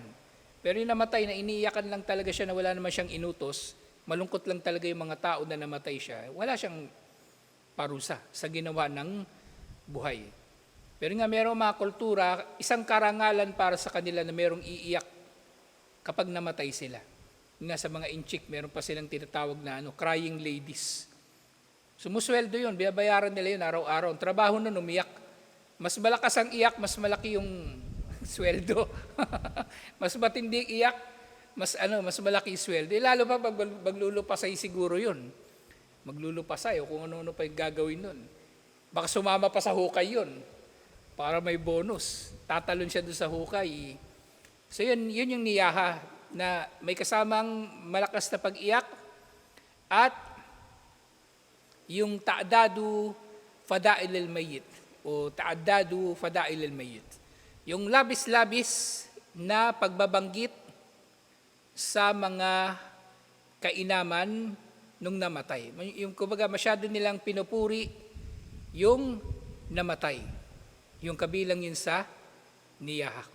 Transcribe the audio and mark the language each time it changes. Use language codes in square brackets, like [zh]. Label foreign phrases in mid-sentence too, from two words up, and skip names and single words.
[tl] Pero yung namatay na iniiyakan lang talaga siya na wala naman siyang inutos, malungkot lang talaga yung mga tao na namatay siya, wala siyang parusa sa ginawa ng buhay. Pero nga merong mga kultura, isang karangalan para sa kanila na merong iiyak kapag namatay sila. Nga sa mga inchik, meron pa silang tinatawag na [en] crying ladies. [tl] Sumusweldo yun, binabayaran nila yun araw-araw. Ang trabaho nun, umiyak. Mas malakas ang iyak, mas malaki yung sweldo. Mas matinding iyak, mas malaki yung sweldo. Lalo pa pag maglulupasay siguro yun. Maglulupasay o kung ano-ano pa yung gagawin nun. Baka sumama pa sa hukay yun para may bonus. Tatalon siya doon sa hukay. So yun yung niyaha na may kasamang malakas na pag-iyak at yung [ar] تعداد فضائل الميت [tl] o [ar] تعداد فضائل الميت. [tl] Yung labis-labis na pagbabanggit sa mga kainaman nung namatay. Yung kumbaga masyado nilang pinupuri yung namatay. Yung kabilang yun sa niyaha.